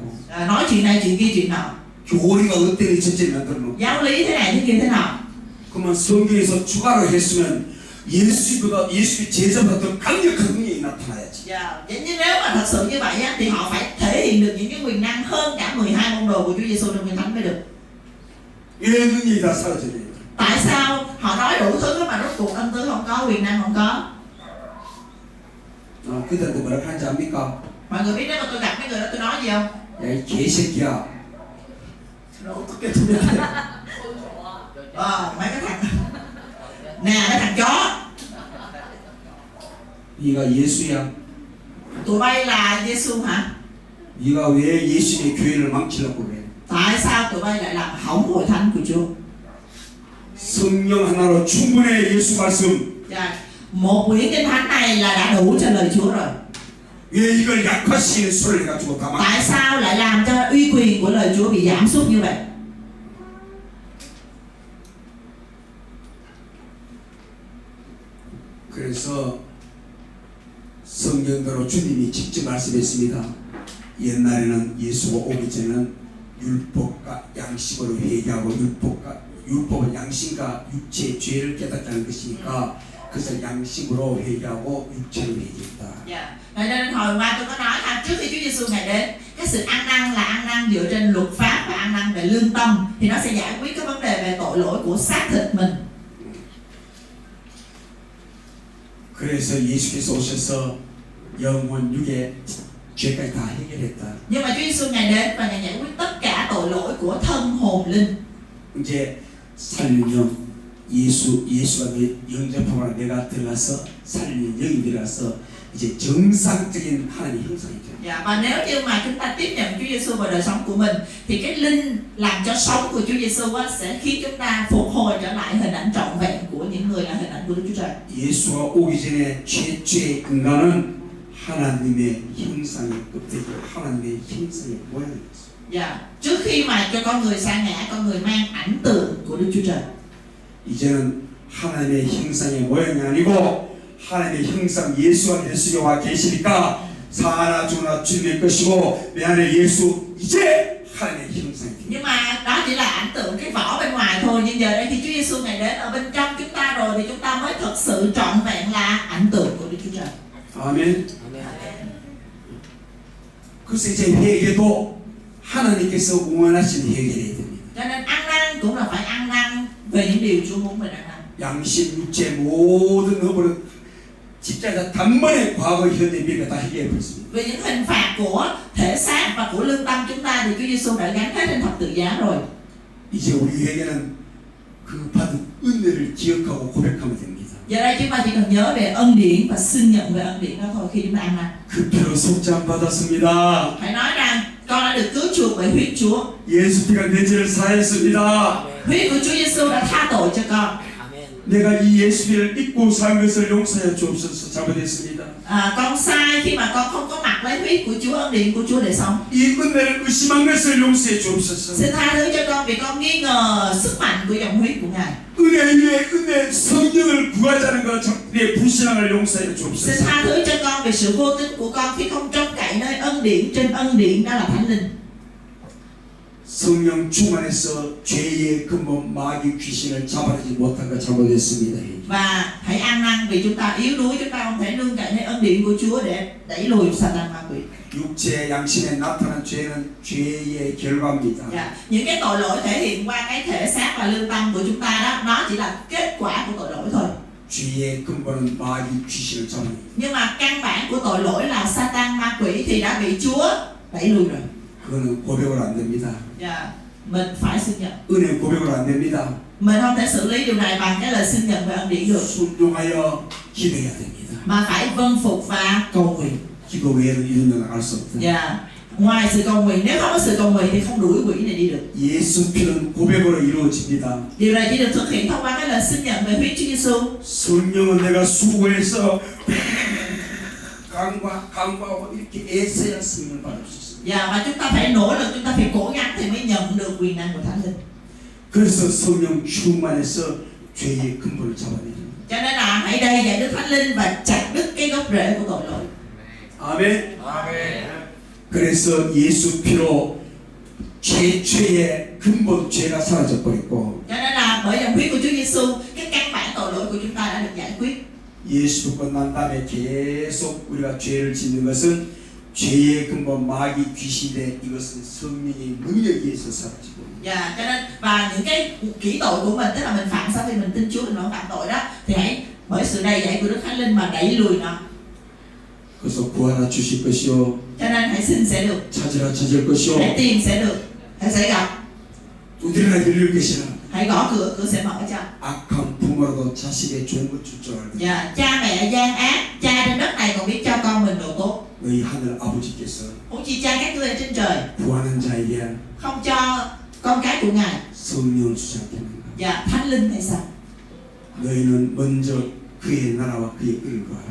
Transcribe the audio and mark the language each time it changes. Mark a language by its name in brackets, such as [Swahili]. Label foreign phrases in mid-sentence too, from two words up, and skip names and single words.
[Vietnamese] nói chuyện này chuyện kia chuyện nọ, [Korean] 교리가 어쩌니 저쩌니 만들어놓고 [Vietnamese] giáo lý thế này thế kia thế nọ. [Korean] 그러면 성경에서 추가로 했으면 예수의 제자보다 더 강력한 능력이 나타나야지. [Vietnamese] Dạ, vậy nhưng nếu mà thật sự như vậy á, thì họ phải thể hiện được những cái quyền năng hơn cả 12 môn đồ của Chúa Giêsu trong Kinh Thánh mới được. [Korean] 왜 능력이 다 사라져요? [Vietnamese] Tại sao họ nói đủ thứ mà rốt cuộc ân tứ không có, quyền năng không có? [Korean] 그들한테 뭐라고 하는지 압니까? [Vietnamese] Mọi người biết nếu mà tôi gặp mấy người đó tôi nói gì không? [Korean] 야 이 개새끼야. [Vietnamese] Rồi 어떻게 tôi biết? Mấy cái thằng nè, cái thằng chó, [Korean] 네가 예수야. [Vietnamese] tụi bay là Giêsu hả? [Korean] 네가 왜 예수님의 교회를 망치려고 그래? [Vietnamese] Tại sao tụi bay lại làm hỏng hội thánh của Chúa? [Korean] 성령 하나로 충분해 예수 말씀. [Vietnamese] Dạ, một quyển Kinh Thánh này là đã đủ cho lời Chúa rồi. [Korean] 왜 이걸 약화시키는 소리를 가지고 다 [Vietnamese] Tại sao lại làm cho uy quyền của lời Chúa bị giảm sút như vậy? [Korean] 그래서 성경대로 주님이 직접 말씀했습니다. 옛날에는 예수가 오기 전에는 율법과 양심으로 회개하고 율법은 양심과 육체의 죄를 깨닫다는 것이니까 그래서 양심으로 회개하고 육체로 회개했다. [Vietnamese] Dạ. Nên hồi qua tôi có nói là trước khi Chúa Giêsu ngài đến, cái sự ăn năn là ăn năn dựa trên luật pháp và ăn năn về lương tâm, thì nó sẽ giải quyết cái vấn đề về tội lỗi của xác thịt mình. [Korean] 그래서 예수께서 오셔서 영혼 육의 죄까지 다 해결했다. [Vietnamese] Nhưng mà Chúa Giêsu ngài đến và ngài giải quyết tất cả tội lỗi của thân hồn linh. [Korean] 이제 살리는 예수가 내 영접하고 내가 들어가서 살리는 영이 들어가서 이제 정상적인 하나님의 형상이 돼요. [Vietnamese] Dạ, và nếu như mà chúng ta tiếp nhận Chúa Giêsu vào đời sống của mình, thì cái linh làm cho sống của Chúa Giêsu sẽ khiến chúng ta phục hồi trở lại hình ảnh trọn vẹn của những người là hình ảnh của Đức Chúa Trời. [Korean] 예수가 오기 전에 최초의 인간은 하나님의 형상의 껍데기, 하나님의 형상의 모양이었어요. [Vietnamese] Dạ, trước khi mà cho con người sa ngã, con người mang ảnh tượng của Đức Chúa Trời. [Korean] 이제는 하나님의 형상의 모양이 아니고 하나님의 형상 예수가 내 속에 와 계시니까 사나 주나 주님의 것이고 내 안에 예수 이제 하나님의 형상이 됩니다. [Vietnamese] Nhưng mà đó chỉ là ảnh tượng cái vỏ bên ngoài thôi. Nhưng giờ đây khi Chúa Giêsu ngài đến ở bên trong chúng ta rồi, thì chúng ta mới thật sự trọn vẹn là ảnh tượng của Đức Chúa Trời. [Korean] 아멘. 그래서 이제 회개도 하나님께서 원하시는 회개해야 됩니다. [Vietnamese] Cho nên ăn năn cũng là phải ăn năn về những điều Chúa muốn mình ăn năn. [Korean] 양심, 육체 모든 허물은 십자가 단번에 과거, 현재, 미래 다 해결해 버렸습니다. [Vietnamese] Về những hình phạt của thể xác và của lương tâm chúng ta thì Chúa Giêsu đã gánh hết trên thập tự giá rồi. [Korean] 이제 우리 회개는 그 받은 은혜를 기억하고 고백하면 됩니다. [Vietnamese] Giờ đây chúng ta chỉ cần nhớ về ân điển và xưng nhận về ân điển đó thôi khi chúng ta ăn năn. [Korean] 그 피로 속죄함 받았습니다. [Vietnamese] Phải nói rằng con đã được cứu chuộc bởi huyết Chúa. [Korean] 예수 피가 내 죄를 사했습니다. [Vietnamese] Huyết của Chúa Giêsu đã tha tội cho con. [Korean] 내가 이 예수를 믿고 산 것을 용서하여 주옵소서. 잘못했습니다. [Vietnamese] Con sai khi mà con không có mặc lấy huyết của Chúa, ân điển của Chúa để sống. [Korean] 이 은혜를 의심한 것을 용서해 주옵소서. [Vietnamese] Xin tha thứ cho con vì con nghi ngờ sức mạnh của dòng huyết của Ngài. [Korean] 은혜 위에 은혜 성령을 구하자는 것 내 불신앙을 용서해 [Vietnamese] Xin [Korean] 주옵소서. [Vietnamese] tha thứ cho con vì sự vô tín của con khi không trông cậy nơi ân điển trên ân điển, đó là Thánh Linh. [Korean] 성령 충만해서 죄의 근본 마귀 귀신을 잡아내지 못한 것 잘못했습니다. [Vietnamese] Và hãy ăn năn vì chúng ta yếu đuối, chúng ta không thể nương cậy nơi ân điển của Chúa để đẩy lùi Satan ma quỷ. [Korean] 육체 양심에 나타난 죄는 죄의 결과입니다. [Vietnamese] Những cái tội lỗi thể hiện qua cái thể xác và lương tâm của chúng ta đó, nó chỉ là kết quả của tội lỗi thôi. [Korean] 죄의 근본은 마귀 귀신을 잡는. [Vietnamese] Nhưng mà căn bản của tội lỗi là Satan ma quỷ thì đã bị Chúa đẩy lùi rồi. [Korean] 그거는 고백으로 안 됩니다. [Vietnamese] Mình phải xin nhận. [Korean] 은혜 고백으로 안 됩니다. [Vietnamese] Mình không thể xử lý điều này bằng cái lời xin nhận về ân điển được, [Korean] 순종하여 기도해야 됩니다. [Vietnamese] mà phải vâng phục và cầu nguyện. [Korean] 기도 외에는 이런 데 나갈 수 없다. [Vietnamese] Ngoài sự cầu nguyện, nếu không có sự cầu nguyện thì không đuổi quỷ này đi được. [Korean] 예수 피는 고백으로 이루어집니다. [Vietnamese] Điều này chỉ được thực hiện thông qua cái lời xin nhận về huyết Chúa Giêsu. [Korean] 성령은 내가 수고해서 강구하고 이렇게 애써야 성령을 받을 수 있습니다. [Vietnamese] Và chúng ta phải nỗ lực, chúng ta phải cố gắng thì mới nhận được quyền năng của Thánh Linh. [Korean] 그래서 성령 충만해서 죄의 근본을 잡아내는. [Vietnamese] Cho nên là hãy đầy dạy Đức Thánh Linh và chặt đứt cái gốc rễ của tội lỗi. [Korean] 아멘. 그래서 예수 피로 죄의 근본 죄가 사라져 버렸고. [Vietnamese] Cho nên là bởi dòng huyết của Chúa Giêsu, cái căn bản tội lỗi của chúng ta đã được giải quyết. [Korean] 예수 믿고 난 다음에 계속 우리가 죄를 짓는 것은 죄의 근본 마귀 귀신인데 이것은 성령의 능력에 의해서 사라지고. [Vietnamese] Cho nên và những cái kỹ tội của mình, tức là mình phạm sau khi mình tin Chúa mình vẫn phạm tội đó, thì hãy bởi sự đầy dạy của Đức Thánh Linh mà đẩy lùi nó. [Korean] 그래서 구하라 주실 것이요. [Vietnamese] Cho nên hãy xin sẽ được. [Korean] 찾으라 찾을 것이요. [Vietnamese] Hãy tìm sẽ được, hãy sẽ gặp. [Korean] 두드리라 열릴 것이라. [Vietnamese] Hãy gõ cửa, cửa sẽ mở cho. [Korean] 악한 부모라도 자식의 좋은 것 줄 줄 알거든. [Vietnamese] Cha mẹ gian ác, cha trên đất này còn biết cho con mình đồ tốt. [Korean] 너희 하늘 아버지께서 [Vietnamese] Huống chi cha các ngươi ở trên trời [Korean] 구하는 자에게 [Vietnamese] không cho con cái của Ngài [Korean] 성령을 주지 않겠는가. [Vietnamese] Thánh Linh hay sao? [Korean] 너희는 먼저 그의 나라와 그의 의를 구하라.